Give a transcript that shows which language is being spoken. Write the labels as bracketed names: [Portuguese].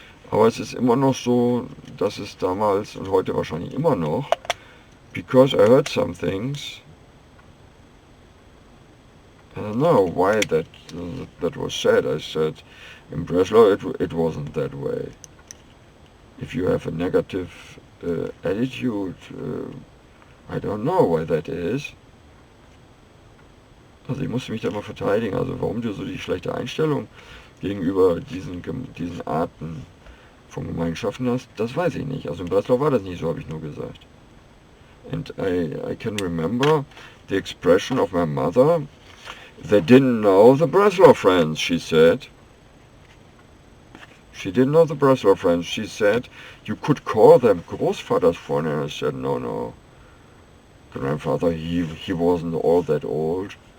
[German] Aber es ist immer noch so, dass es damals und heute wahrscheinlich immer noch, [English] because I heard some things, I don't know why that was said. I said, in Breslau it wasn't that way. If you have a negative attitude, I don't know why that is. [German] Also ich musste mich da mal verteidigen, also warum du so die schlechte Einstellung gegenüber diesen Arten von Gemeinschaften hast, das weiß ich nicht. Also in Breslau war das nicht so, habe ich nur gesagt. [English] And I can remember the expression of my mother, they didn't know the Breslau friends, she said. She didn't know the Breslau friends. She said, you could call them Großvaters friends. And I said, no. Grandfather, he wasn't all that old.